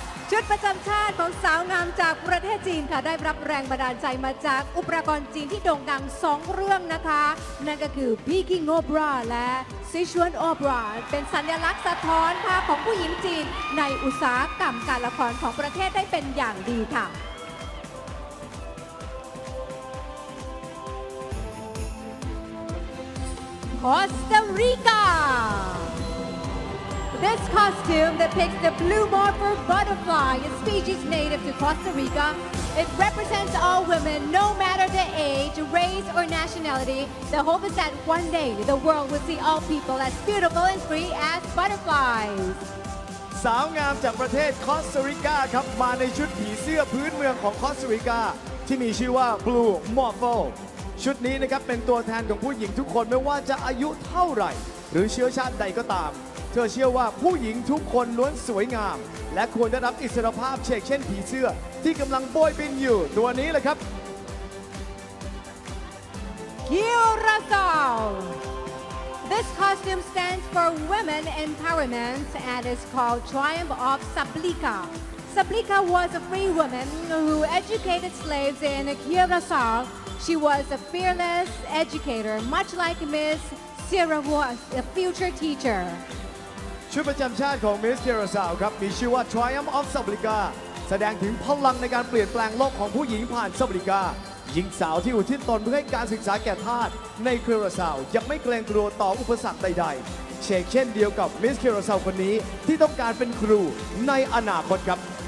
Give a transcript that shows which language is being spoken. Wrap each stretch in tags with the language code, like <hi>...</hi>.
<th>ชุดประจำชาติของสาวงามจากประเทศจีนค่ะได้รับแรงบันดาลใจมาจากอุปกรณ์จีนที่โด่งดัง2 เรื่องนะคะนั่นก็คือ Peking Opera และ Sichuan Opera เป็นสัญลักษณ์สะท้อนภาพของผู้หญิงจีนในอุตสาหกรรมการละครของประเทศได้เป็นอย่างดีค่ะCosta Rica.</th> <en>This costume depicts the blue morpher butterfly, a species native to Costa Rica. It represents all women, no matter their age, race, or nationality. The hope is that one day the world will see all people as beautiful and free as butterflies.</en> <th>สาวงามจากประเทศคอสตาริกาครับมาในชุดผีเสื้อพื้นเมืองของคอสตาริกาที่มีชื่อว่า Blue Morphleชุดนี้นะครับเป็นตัวแทนของผู้หญิงทุกคนไม่ว่าจะอายุเท่าไหร่หรือเชื้อชาติใดก็ตามเธอเชื่อว่าผู้หญิงทุกคนล้วนสวยงามและควรได้รับอิสรภาพเช่นเช่นผีเสื้อที่กำลังโบยบินอยู่ตัวนี้แหละครับ</th> <en>Curacao The This costume stands for women empowerment and is called Triumph of Sablika. Sablika was a free woman who educated slaves in Curacao. She was a fearless educator, much like Miss Sarah was a future teacher.</en> <th>ชุดประจำชาติของ Miss Curacao ครับมีชื่อว่า Triumph of Sablika แสดงถึงพลังในการเปลี่ยนแปลงโลกของผู้หญิงผ่านซาบลิกาหญิงสาวที่อุทิศตนเพื่อให้การศึกษาแก่ทาสในเคอราซาวยังไม่เกรงกลัวต่ออุปสรรคใดๆเช่นเดียวกับ Miss Curacao คนนี้ที่ต้องการเป็นครูในอนาคตครับ</th>